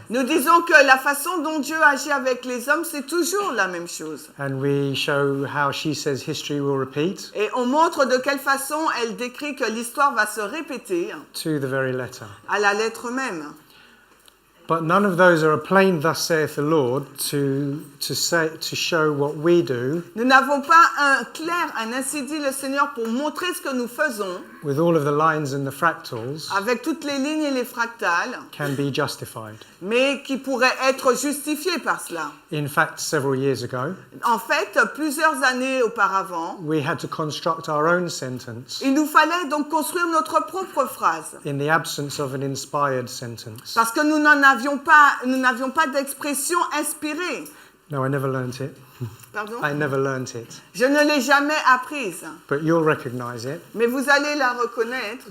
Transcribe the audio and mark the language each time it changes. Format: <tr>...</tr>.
<fr>Nous disons que la façon dont Dieu agit avec les hommes, c'est toujours la même chose.</fr> <en>And we show how she says history will repeat</en> <fr>Et on montre de quelle façon elle décrit que l'histoire va se répéter</fr> <en>to the very letter.</en> <fr>à la lettre même.</fr> <en>But none of those are a plain thus saith the Lord to show what we do</en> <fr>Nous n'avons pas un clair, un ainsi dit le Seigneur pour montrer ce que nous faisons</fr> <en>with all of the lines and the fractals</en> <fr>avec toutes les lignes et les fractales,</fr> <en>can be justified.</en> <fr>mais qui pourraient être justifiées par cela.</fr> <en>In fact, several years ago,</en> <fr>En fait, plusieurs années auparavant,</fr> <en>we had to construct our own sentence</en> <fr>il nous fallait donc construire notre propre phrase.</fr> <en>in the absence of an inspired sentence.</en> <fr>Parce que nous n'avions pas d'expression inspirée.</fr> <en>No, I never learnt it.</en> <fr>Pardon?</fr> <en>I never learnt it.</en> <fr>Je ne l'ai jamais apprise,</fr> <en>But you'll recognize it.</en> <fr>mais vous allez la reconnaître.</fr>